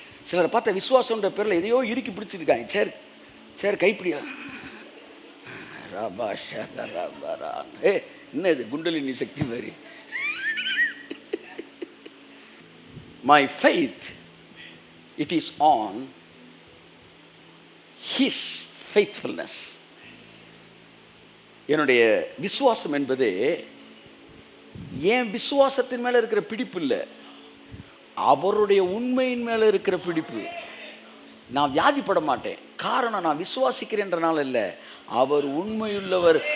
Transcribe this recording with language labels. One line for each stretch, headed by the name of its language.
Tamil: சிலரை பார்த்தா விசுவாசன்ற பேரில் எதையோ இறுக்கி பிடிச்சிருக்காங்க. சேர் கைப்பிடியா ராபா ஷரா, என்ன இது குண்டலினி சக்தி மாதிரி.
English: My faith, it is on his faithfulness.
Tamil: என்னுடைய விசுவாசம் என்பது என் விசுவாசத்தின் மேல இருக்கிற பிடிப்பு இல்லை, அவருடைய உண்மையின் மேல இருக்கிற பிடிப்பு. நான் வியாதிப்பட மாட்டேன், காரணம் நான் விசுவாசிக்கிறேன்றனால இல்லை, அவர் உண்மையுள்ளவர்.